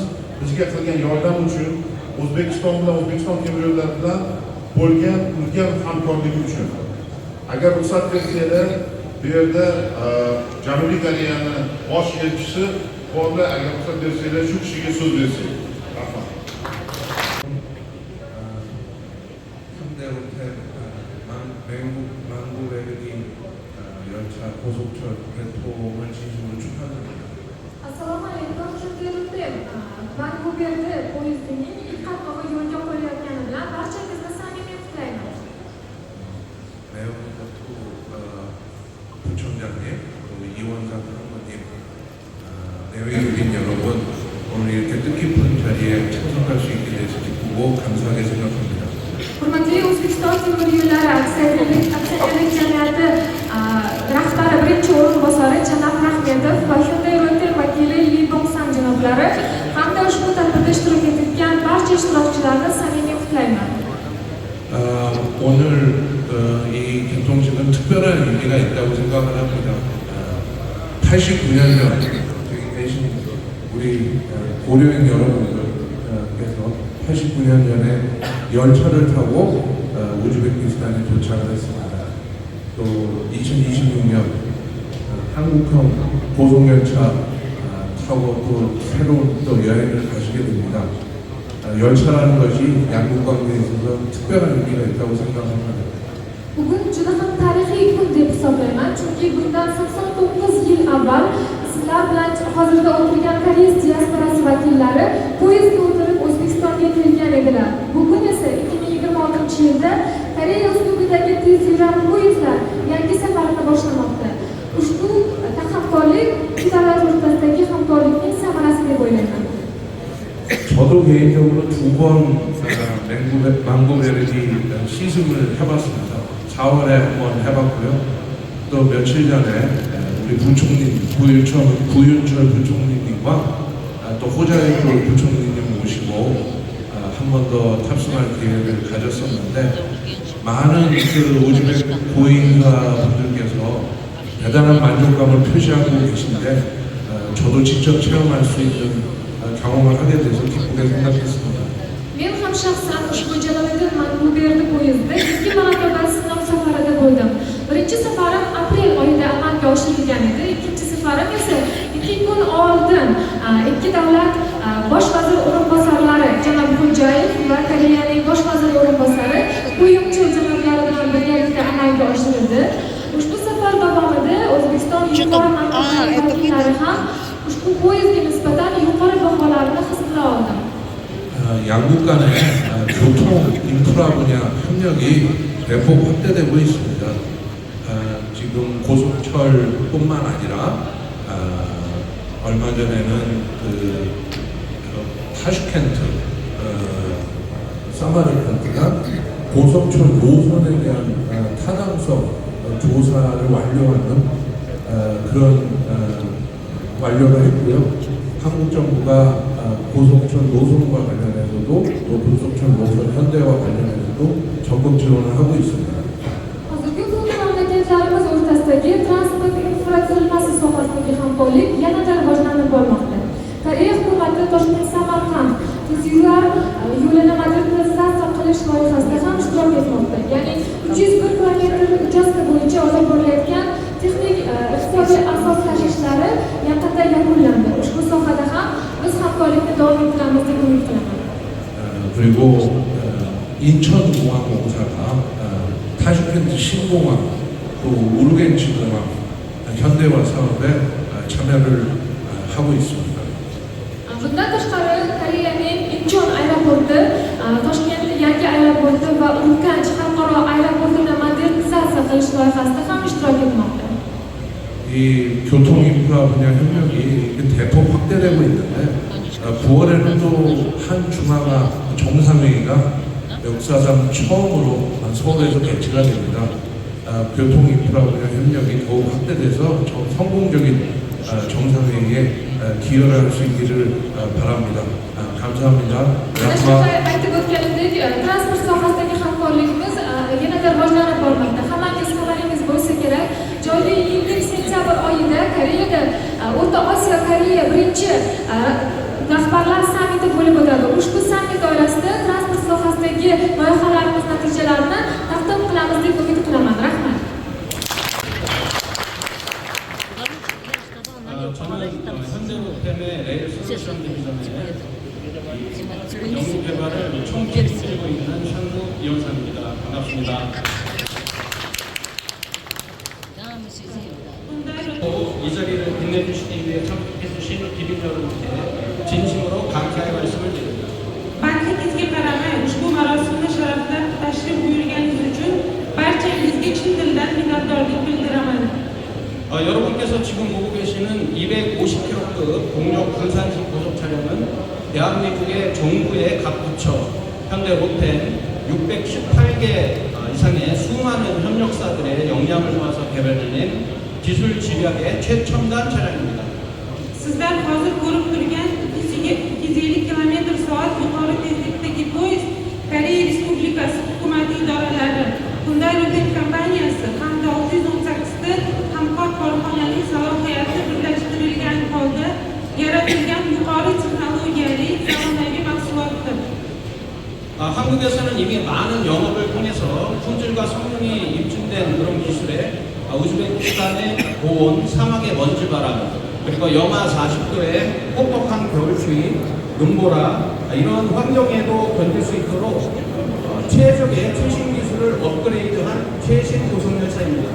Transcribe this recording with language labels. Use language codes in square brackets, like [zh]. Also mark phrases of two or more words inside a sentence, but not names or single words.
[uz] Bizga qilgan yordam uchun, O'zbekiston bilan O'zbekiston temir yo'llari bilan bo'lgan ulkan hamkorligi uchun. Agar ruxsat bersanglar, bu yerda Janubiy Koreyani bosh elchisi borlar, agar ruxsat bersanglar shu kishiga so'z bersak. Rahmat. [ko] 열차 고속철 개통을 진심으로 축하드립니다. [uz] Assalomu alaykum. Hyundai Rotem Vancouverda poyezdining ilk qatnovi yo'lga qo'yilayotgani bilan barchangizni samimiy qutlayman. [ko] 매운이가 또 부총장님, 그리고 이원상 장관님, 내외 국민 여러분, 오늘 이렇게 뜻깊은 자리에 참석할 수 있게 돼서 기쁘고 감사하게 생각합니다. [uz] Hurmatli O'zbekiston temir yo'llari aksiyadorlik jamiyati rahbari birinchi o'rinbosari Janob Rahmetov va Hyundai Rotem vakili Li Dongsan janoblari hamda ushbu tadbirda ishtirok etgan barcha ishtirokchilarni samimiy qutlayman. [ko] 오늘 이 개통식은 특별한 의미가 있다고 생각을 합니다. 89년전 여기 계신 우리 고려인 여러분들께서 89년전에 열차를 타고 우즈베키스탄에 도착을 했습니다. 또 2026년 한국형 고속열차 타고 또 새로운 또 여행을 가시게 됩니다. 열차라는 것이 양국 관계에 있어서 특별한 의미가 있다고 생각합니다. [uz] Bugun juda ham tarixiy kun deb hisoblayman, chunki bundan 89 yil avval sizlar bilan hozirda o'tirgan koreys diasporasi vakillari poyezdga o'tirib O'zbekistonga kelgan edilar. Bugun esa 2026-yilda Koreya uslubidagi tezyurar poyezdlar yangi safarini boshlamoqda. Ushbu hamkorlik ikki davlat o'rtasidagi hamkorlikning samarasi deb o'ylayman. [ko] 저도 개인적으로 두 번 망고베르디 시승을 해봤습니다. 4월에 한번 해봤고요. 또 며칠 전에 우리 부총리 구윤철 부총리님과 또 호자이토 부총리님 모시고 한 번 더 탑승할 기회를 가졌었는데 많은 그 우즈벡 고인사 분들께서 대단한 만족감을 표시하고 계신데 저도 직접 체험할 수 있는 경험을 하게 돼서 기쁘게 생각했습니다. [uz] Men ham shaxsan ushbu Jaloliddin Vancouverda poyezdida ikki marotaba sinov safarida bo'ldim. Birinchi safarim aprel oyida amalga oshirilgan edi. Ikkinchi safarim esa 2 kun oldin ikki davlat bosh vazir o'rinbosarlari janob Xo'jayev va Koreyaning bosh vazir o'rinbosari Kuyumchul janoblari bilan birgalikda amalga oshirildi. Ushbu safar davomida O'zbekiston yuqori ma'lumotli vakillari ham ushbu poyezdga nisbatan yuqori baholarni his qila oldim. [ko] 양국 간의 교통 인프라 분야 협력이 대폭 확대되고 있습니다. 지금 고속철뿐만 아니라 얼마 전에는 그 타슈켄트, 사마르칸트가 고속철 노선에 대한 타당성 조사를 완료하는 그런 완료를 했고요. 한국 정부가 고속철 노선과 관련해서도 또 고속철 노선 현대화 관련해서도 적극 지원을 하고 있습니다. [uz] Hozirgi kunda mamlakatlarimiz o'rtasidagi transport infratuzilmasi sohasidagi hamkorlik yanada rivojlanib bormoqda. Koreya hukumati Toshkent-Samarqand tezyurar yo'lini modernizatsiya qilish loyihasida ham ishtirok etmoqda. Ya'ni 301 kilometr uchastka bo'yicha olib borilayotgan texnik iqtisodiy asos tashishlar yaqinda yakunlandi. Ushbu sohada ham biz hamkorlikni davom ettiramiz deb umid qilaman. [ko] 그리고 인천공항공사가 타슈켄트 신공항 또 우르겐치공항 현대화 사업에 참여를 하고 있습니다. [uz] Bundan tashqari Koreyaning Incheon aeroporti, Toshkent yangi aeroporti va Urganch xalqaro aeroportini modernizatsiya qilish loyihasida ham ishtirok etmoqda. [ko] 이 교통 인프라 분야 협력이 대폭 확대되고 있는데 9월에는 또 한 중앙화 정상회의가 역사상 처음으로 서울에서 개최가 됩니다. 교통 인프라 분야 협력이 더욱 확대돼서 성공적인 정상회의에 기여를 할 수 있기를 바랍니다. 감사합니다. [uz] Aytib o'tganimdek, transport sohasidagi hamkorligimiz yanada rivojlanib bormoqda. Hammangiz xabaringiz bo'lsa kerak, joriy yilning sentyabr oyida Koreyada O'rta Osiyo Koreya birinchi rahbarlar sammiti bo'lib o'tadi. Ushbu sammit doirasida transport sohasidagi loyihalarimiz natijalarini taqdim qilamiz deb umid qilaman. Rahmat. [ko] 저는 현대로템의 레일 솔루션 디비전의 연구 개발을 총책임지고 있는 상무 이원상입니다. 반갑습니다. 이 자리를 빛내주시기 위해 참석해주신 기빈 여러분께 진심으로 감사의 말씀을 드립니다. [uz] Bandligingizga qaramay ushbu marosimda sharaflab tashrif buyurganingiz uchun barchangizga chin dildan minnatdorlik bildiraman. [ko] 여러분께서 지금 보고 계시는 250km급 동력 분산식 고속 차량은 대한민국의 정부의 각 부처, 현대 로템 618개 이상의 수많은 협력사들의 역량을 모아서 개발해낸 기술 집약의 최첨단 차량입니다. [uz] Sizlar hozir ko'rib turgan 250 km/soat yuqori tezlikdagi poyezd Koreya Respublikasi hukumat idoralari, Hyundai Rotem kompaniyasi hamda 618 ta hamkor korxonaning salohiyati birlashtirilgan holda yaratilgan yuqori texnologiyali zamonaviy mahsulotdir. [ko] 한국에서는 이미 많은 영업을 통해서 품질과 성능이 입증된 그런 기술에 우즈베키스탄의 고온, 사막의 먼지바람, 그리고 영하 40도의 뻑뻑한 겨울추위, 눈보라 이런 환경에도 견딜 수 있도록 최적의 최신 기술을 업그레이드한 최신 고속열차입니다.